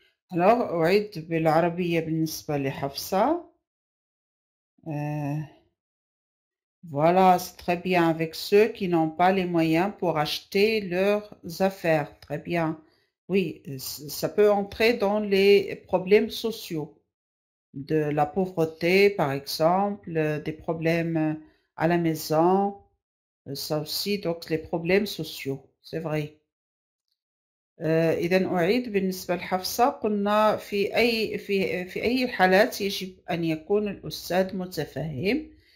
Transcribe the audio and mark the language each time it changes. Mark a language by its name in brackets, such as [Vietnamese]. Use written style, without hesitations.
[Arabic] Alors, أعيد بالعربية بالنسبة لحفصة. [French] Voilà, c'est très bien avec ceux qui n'ont pas les moyens pour acheter leurs affaires. Très bien. Oui, ça peut entrer dans les problèmes sociaux, de la pauvreté, par exemple, des problèmes à la maison, ça aussi, donc les problèmes sociaux, c'est vrai. [Arabic] إذا أعيد بالنسبة لحفصة قلنا في أي الحالات يجب أن يكون الأستاذ متفهم.